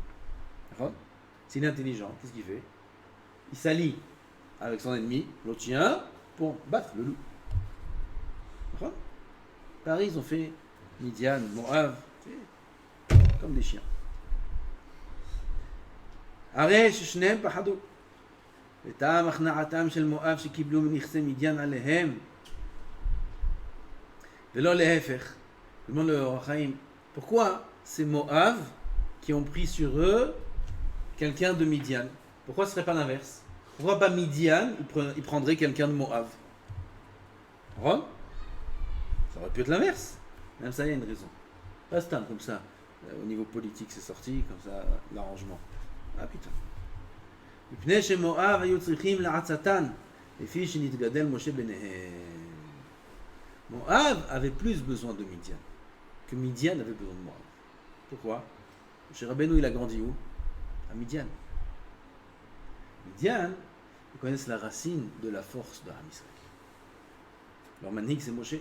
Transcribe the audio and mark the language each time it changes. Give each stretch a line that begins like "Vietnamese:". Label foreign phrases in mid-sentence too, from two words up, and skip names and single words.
French: D'accord? S'il est intelligent, qu'est-ce qu'il fait? Il s'allie avec son ennemi, l'autre chien, pour battre le loup. D'accord? Paris, ils ont fait Midian, Moab, comme des chiens. Aresh, Shnem, Pahadou.
Hebrew: וטעם הכנעתם של מואב שקיבלו מנכסי מדיין עליהם ולא להפך.
French: Demande le Or HaChaim, pourquoi c'est Moab qui ont pris sur eux quelqu'un de Midian? Pourquoi ce ne serait pas l'inverse? Pourquoi pas Midian, il prendrait quelqu'un de Moab? Ça aurait pu être l'inverse. Même ça, il y a une raison. Pas stam comme ça. Au niveau politique, c'est sorti, comme ça, l'arrangement. Ah putain.
Hebrew: מפני שמואב היו צריכים לעצתן, לפי שנתגדל משה ביניהם.
French: Moab avait plus besoin de Midian que Midian avait besoin de Moab. Pourquoi? Moshe Rabbeinu, il a grandi où? À Midian. Midian, ils connaissent la racine de la force de Am Israël. Leur manhig, c'est Moshe.